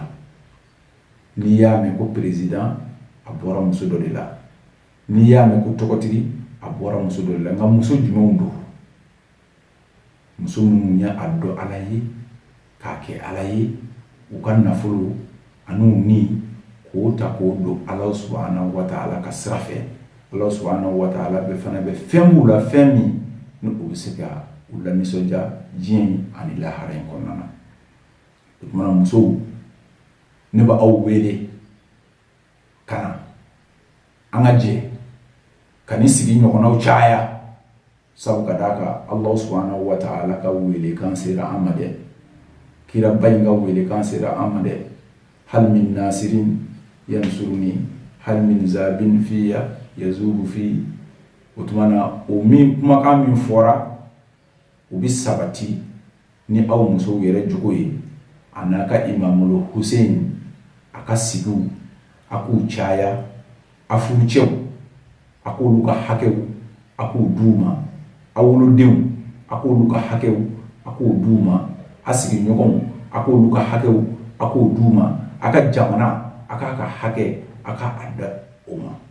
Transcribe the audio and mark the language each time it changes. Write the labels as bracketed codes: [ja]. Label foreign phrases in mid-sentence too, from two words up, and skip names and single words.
[bm] N'i y'a mɛn ko président a bɔra muso dɔ de la. N'i y'a mɛn ko tɔgɔtigi a bɔra muso dɔ de la. Nka muso jumɛnw don? Muso minnu y'a dɔn Ala ye k'a kɛ Ala ye, u ka nafolo an'u ni k'o ta k'o don [ar] الله سبحانه وتعالى [bm] ka sira fɛ. [ar] الله سبحانه وتعالى [bm] bɛ fana bɛ fɛn b'u la, fɛn min ni o bɛ se ka u la nisɔndiya diɲɛ ani lahara in kɔnɔna na. O tuma na musow, ne bɛ aw wele ka na an ka jɛ ka ni sigi ɲɔgɔnnaw caya. Sabu ka d'a kan [ar] الله سبحانه وتعالى [bm] ka welekan sera an ma dɛ, kira ba in ka welekan sera an ma dɛ. [ar] هل من ناصر ينصرني هل من ذاب فيا يذور في. [bm] O tuma na o min kumakan min fɔra o bɛ sabati ni aw musow yɛrɛ jogo ye, a n'a ka Imamul Hussein a ka sigiw a k'u caya, a furucɛw a k'olu ka hakɛw a k'u d'u ma, a wolodenw a k'olu ka hakɛw a k'o d'u ma, a sigiɲɔgɔnw a k'olu ka hakɛw a k'o d'u ma, a ka jamana a k'a ka hakɛ a ka a da o ma.